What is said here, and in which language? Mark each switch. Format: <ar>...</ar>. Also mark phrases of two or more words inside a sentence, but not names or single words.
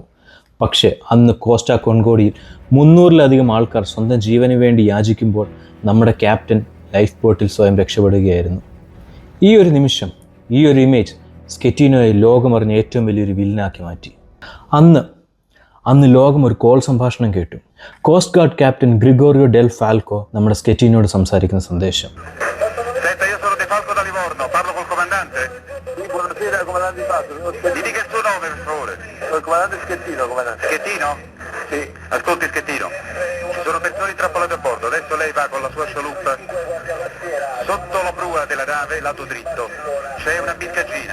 <ml>പക്ഷേ അന്ന് കോസ്റ്റ കോൺകോർഡിയയിൽ 300ലധികം ആൾക്കാർ സ്വന്തം ജീവന് വേണ്ടി യാചിക്കുമ്പോൾ നമ്മുടെ ക്യാപ്റ്റൻ ലൈഫ് ബോട്ടിൽ സ്വയം രക്ഷപ്പെടുകയായിരുന്നു. ഈ ഒരു നിമിഷം, ഈ ഒരു ഇമേജ് സ്കെറ്റിനോയെ ലോകമറിഞ്ഞ ഏറ്റവും വലിയൊരു വില്ലനാക്കി മാറ്റി. അന്ന് ലോകം ഒരു കോൾ സംഭാഷണം കേട്ടു.</ml> <en>coast guard</en> <ml>ക്യാപ്റ്റൻ ഗ്രിഗോറിയോ ഡെൽ ഫാൽക്കോ നമ്മുടെ സ്കെറ്റിനോട് സംസാരിക്കുന്ന സന്ദേശം.</ml> <it>Il comandante Schettino, comandante. Schettino? Sì. Ascolti Schettino, ci sono persone intrappolate a bordo, adesso lei va con la sua scialuppa sotto la prua della nave, lato dritto, c'è una biscaggina.</it>